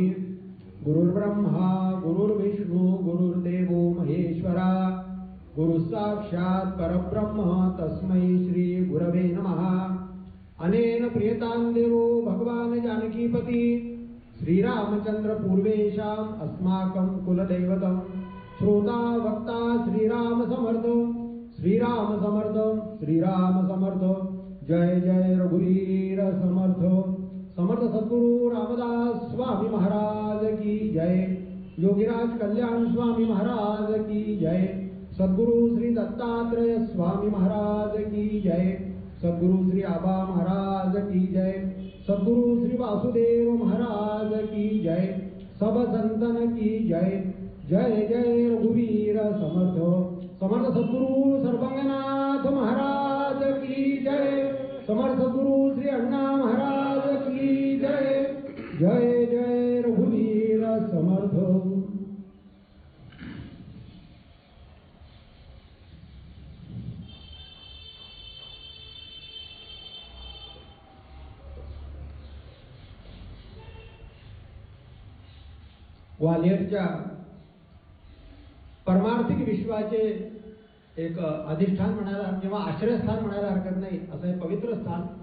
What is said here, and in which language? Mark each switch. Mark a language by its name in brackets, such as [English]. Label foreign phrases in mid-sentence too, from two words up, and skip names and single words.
[Sanskrit] गुरुर्ब्रह्मा गुरुर्विष्णु गुरुर्देवो महेश्वरा गुरुसाक्षात् परब्रह्म तस्मै श्री गुरवे नमः। अनेन प्रियतां देवो भगवान् जानकीपति श्रीरामचंद्र पूर्वेशाम् अस्माकं कुलदैवतं श्रोता वक्ता श्रीराम समर्थ श्रीराम समर्थ श्रीराम समर्थ। [Marathi] जय जय रघुवीर समर्थ। [Hindi] समर्थ सद्गुरु रामदास स्वामी महाराज की जय। योगीराज कल्याण स्वामी महाराज की जय। सद्गुरु श्री दत्तात्रेय स्वामी महाराज की जय। सद्गुरु श्री आबा महाराज की जय। सद्गुरु श्री वासुदेव महाराज की जय। सब संतन की जय। जय जय रघुवीर समर्थ। समर्थ सद्गुरु सर्वंगनाथ महाराज की जय। समर्थ सद्गुरु श्री अण्णा महाराज की जय। [Marathi] जय जय रघुवीर समर्थ। ग्वाल्हेरच्या परमार्थिक विश्वाचे एक अधिष्ठान म्हणायला किंवा आश्रयस्थान म्हणायला हरकत नाही असं हे पवित्र स्थान